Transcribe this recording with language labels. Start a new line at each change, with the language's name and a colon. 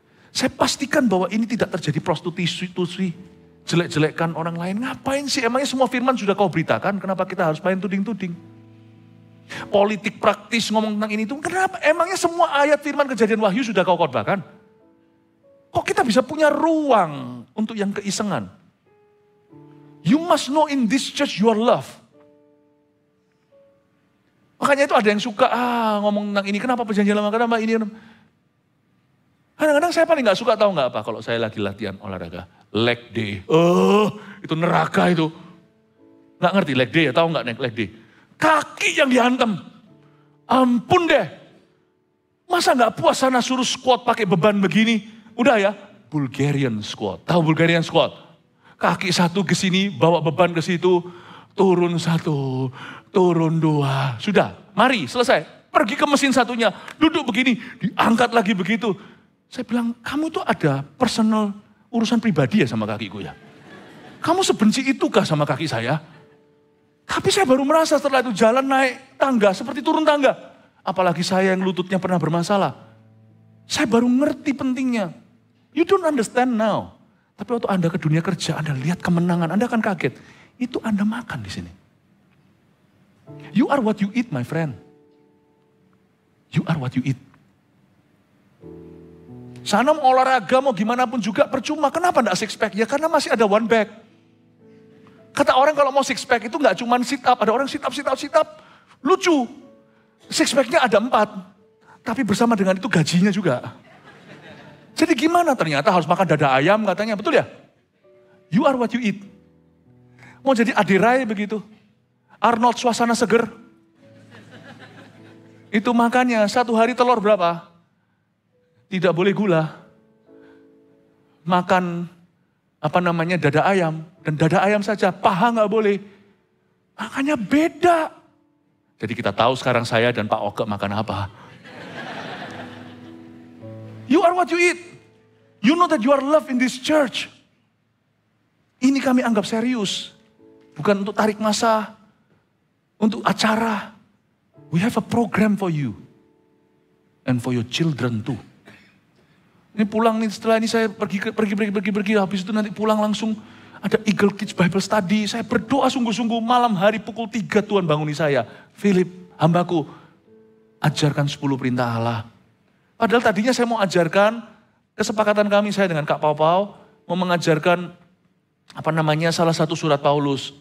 Indonesian: Saya pastikan bahwa ini tidak terjadi prostitusi, jelek-jelekkan orang lain. Ngapain sih? Emangnya semua firman sudah kau beritakan? Kenapa kita harus main tuding-tuding? Politik praktis ngomong tentang ini itu. Kenapa? Emangnya semua ayat firman Kejadian Wahyu sudah kau khotbahkan? Kok kita bisa punya ruang untuk yang keisengan?
English: You must know in this church you are loved.
Indonesian: Makanya itu ada yang suka ngomong tentang ini. Kenapa perjanjian lama? Kenapa ini? Kadang-kadang saya paling gak suka tahu gak apa kalau saya lagi latihan olahraga. Leg day. Itu neraka itu. Gak ngerti leg day ya, tahu gak leg day? Kaki yang dihantam. Ampun deh. Masa gak puas sana suruh squat pakai beban begini? Udah ya, Bulgarian squat. Tahu Bulgarian squat? Kaki satu ke sini, bawa beban ke situ. Turun satu, turun dua. Sudah, mari selesai. Pergi ke mesin satunya, duduk begini, diangkat lagi begitu. Saya bilang, kamu tuh ada personal urusan pribadi ya sama kakiku ya? Kamu sebenci itukah sama kaki saya? Tapi saya baru merasa setelah itu jalan naik tangga, seperti turun tangga. Apalagi saya yang lututnya pernah bermasalah. Saya baru ngerti pentingnya.
English: You don't understand now.
Indonesian: Tapi waktu Anda ke dunia kerja, Anda lihat kemenangan, Anda akan kaget. Itu Anda makan di sini.
English: You are what you eat, my friend. You are what you eat.
Indonesian: Sana mau olahraga, mau gimana pun juga percuma. Kenapa enggak six pack? Ya karena masih ada one pack. Kata orang kalau mau six pack itu enggak cuma sit up. Ada orang sit up. Lucu. Six packnya ada 4. Tapi bersama dengan itu gajinya juga. Jadi gimana? Ternyata harus makan dada ayam katanya. Betul ya?
English: You are what you eat.
Indonesian: Mau jadi Adirai begitu. Arnold suasana seger. Itu makannya 1 hari telur berapa? tidak boleh gula. Makan dada ayam. Dan dada ayam saja, paha nggak boleh. Makanya beda. Jadi kita tahu sekarang saya dan Pak Oke makan apa.
English: You are what you eat. You know that you are loved in this church.
Indonesian: Ini kami anggap serius. Bukan untuk tarik masa. Untuk acara.
English: We have a program for you. And for your children too.
Indonesian: Ini pulang nih, setelah ini saya pergi. Habis itu nanti pulang langsung ada Eagle Kids Bible Study. Saya berdoa sungguh-sungguh malam hari pukul 3 Tuhan banguni saya. Philip, hambaku, ajarkan 10 perintah Allah. Padahal tadinya saya mau ajarkan, kesepakatan kami saya dengan Kak Pau mau mengajarkan salah satu surat Paulus.